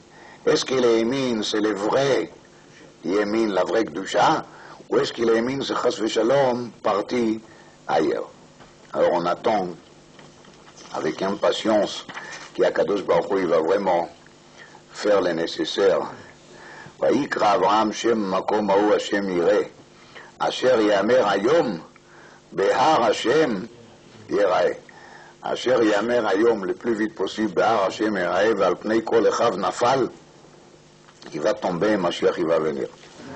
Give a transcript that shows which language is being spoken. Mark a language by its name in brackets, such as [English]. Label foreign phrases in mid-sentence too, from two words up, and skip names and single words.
[French] Est-ce que le Yemin c'est le vrai Yemin, la vraie Kedusha, Ou est-ce qu'il a émis ce [Hebrew] חס ושלום [French] parti ailleurs? Alors on attend avec impatience qu' [Hebrew] הקדוש ברוך הוא, [French] il va vraiment faire le nécessaire. [Hebrew] ויקרא אברהם שם מקום ההוא השם יראה, אשר יאמר היום בהר השם יראה. אשר יאמר היום [French] le plus vite possible [Hebrew] בהר השם יראה, ועל פני כל אחיו נפל, [French] qui va tomber, Mashiach il va venir.